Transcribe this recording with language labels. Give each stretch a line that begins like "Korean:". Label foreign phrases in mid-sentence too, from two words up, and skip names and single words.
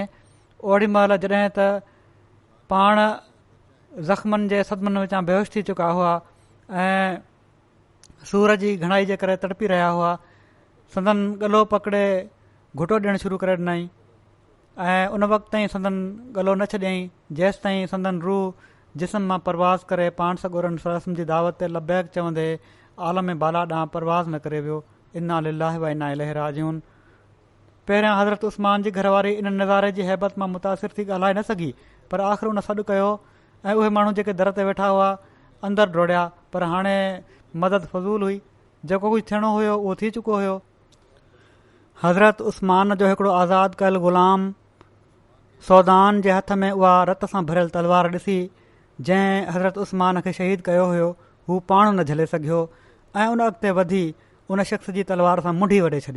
Sindhi: ओॾी महिल जॾहिं त पाण ज़ख़्मनि जे सदमनि विचां बेहोश थी चुका हुआ ऐं सूर जी घणाई जे करे तड़पी रहिया हुआ, संदन गलो पकिड़े घुटो ॾियणु शुरू करे ॾिनई ऐं उन वक़्त ताईं संदन गलो न छॾियईं जेसि ताईं संदन रूह जिस्म मां परवाज़ करे पाण सॻोरन रस्म जी दावत ते लबैक चवंदे आलम बाला ॾांहुं परवाज़ न करे वियो।
Arabic: إنا لله وإنا إليه راجعون.
Sindhi: पहिरियां हज़रत उस्मान जी घरवारी इन नज़ारे जी हैबत मां मुतासिर थी ॻाल्हाए न सघी, पर आख़िर उन सॾु कयो ऐं उहे माण्हू जेके दर ते वेठा हुआ अंदरि दौड़िया। पर हाणे मदद फज़ूल हुई, जेको कुझु थियणो हुयो उहो थी चुको हुयो। हज़रत उस्मान जो हिकिड़ो आज़ादु कयल ग़ुलाम सौदान जे हथ में उहा रत सां भरियल तलवार ॾिसी जंहिं हज़रत उस्मान खे शहीद कयो हुयो, हू पाण न झले सघियो ऐं उन अॻिते वधी उन शख़्स जी तलवार सां मुंडी वढे छॾी।